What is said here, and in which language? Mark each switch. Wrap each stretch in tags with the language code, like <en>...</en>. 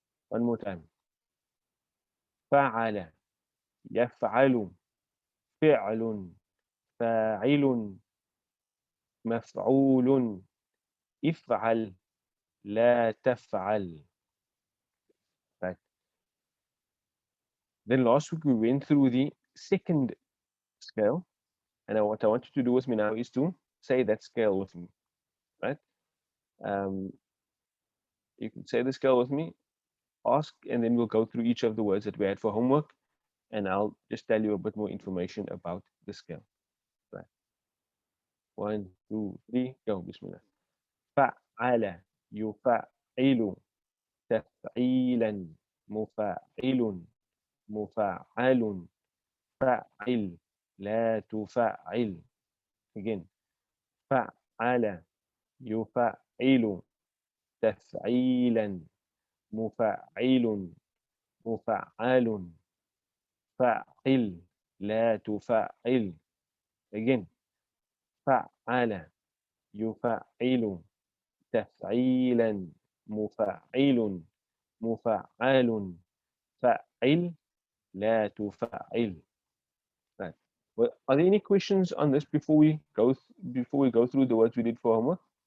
<en>One more time.</en> <ar>فعل يفعل فعل فاعل مفعول افعل لا تفعل.</ar> <en>Right. Then last week we went through the second scale, and what I want you to do with me now is to say that scale with me, right? You can say the scale with me, ask, and then we'll go through each of the words that we had for homework, and I'll just tell you a bit more information about the scale. Right. 1, 2, 3, go. Bismillah.</en> <ar>فعل يفعل تفعيلا مفعل مفعل فعل لا تفعل.</ar> <en>Again.</en> <ar>فعل يفعل تفعيلا مفعل مفعل فعل لا تفعل.</ar> <en>Again.</en> <ar>فعل يفعل تفعيلا مفعل مفعل فعل لا تفعل.</ar> <en>Right. Well, are there any questions on this before we go through the words we did for homework?</en>